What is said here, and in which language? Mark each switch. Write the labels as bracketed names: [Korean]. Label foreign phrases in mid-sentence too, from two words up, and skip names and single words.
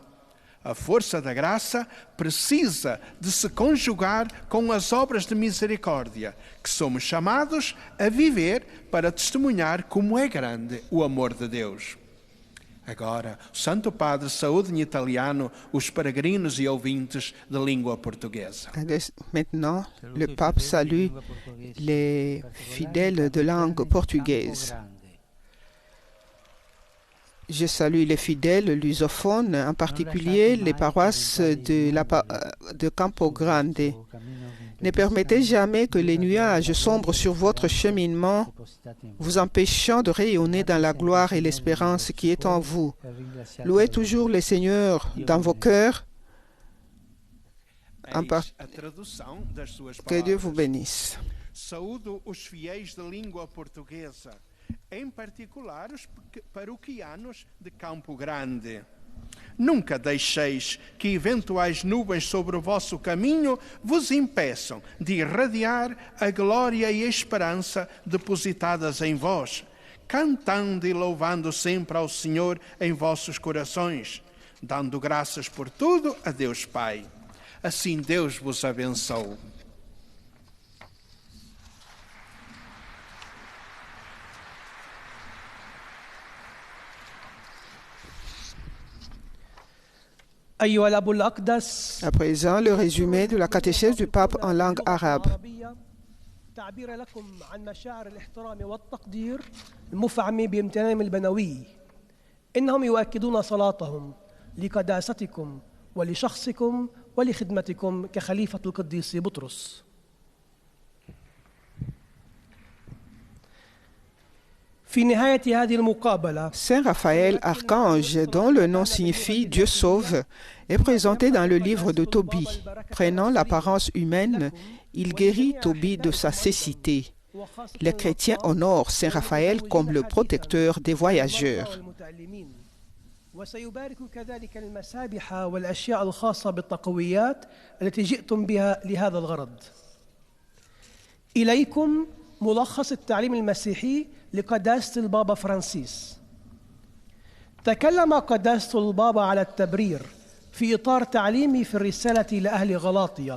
[Portuguese] A força da graça precisa de se conjugar com as obras de misericórdia que somos chamados a viver para testemunhar como é grande o amor de Deus. Agora, o Santo Padre saúde em italiano os peregrinos e ouvintes de língua portuguesa. [French] Maintenant, le pape salue les fidèles de langue portugaise. Je salue les fidèles lusophones, en particulier les paroisses de Campo Grande. Ne permettez jamais que les nuages sombrent sur votre cheminement, vous empêchant de rayonner dans la gloire et l'espérance qui est en vous. Louez toujours le Seigneur dans vos cœurs. Que Dieu vous bénisse. [Portuguese] Saúdo os fiéis de língua portuguesa, em particular os paroquianos de Campo Grande. Nunca deixeis que eventuais nuvens sobre o vosso caminho vos impeçam de irradiar a glória e a esperança depositadas em vós, cantando e louvando sempre ao Senhor em vossos corações, dando graças por tudo a Deus Pai. Assim Deus vos abençoe. [French] À présent, le résumé de la catéchèse du pape en langue arabe. [Arabic] تعبير لكم عن مشاعر الاحترام والتقدير المفعم بامتنانهم البنوي. إنهم يؤكدون صلاتهم لقداستكم ولشخصكم ولخدمتكم كخليفة القديس بطرس. [French] Saint Raphaël, archange, dont le nom signifie Dieu sauve, est présenté dans le livre de Tobie. Prenant l'apparence humaine, il guérit Tobie de sa cécité. Les chrétiens honorent Saint Raphaël comme le protecteur des voyageurs. [Arabic] وسيبارك كذلك المسابح والأشياء الخاصة بالتقويات التي جئتم بها لهذا الغرض. إليكم ملخص التعليم المسيحي لقداسة البابا فرانسيس. تكلم قداسة البابا على التبرير في إطار تعليمي في الرسالة لأهل غلاطيا.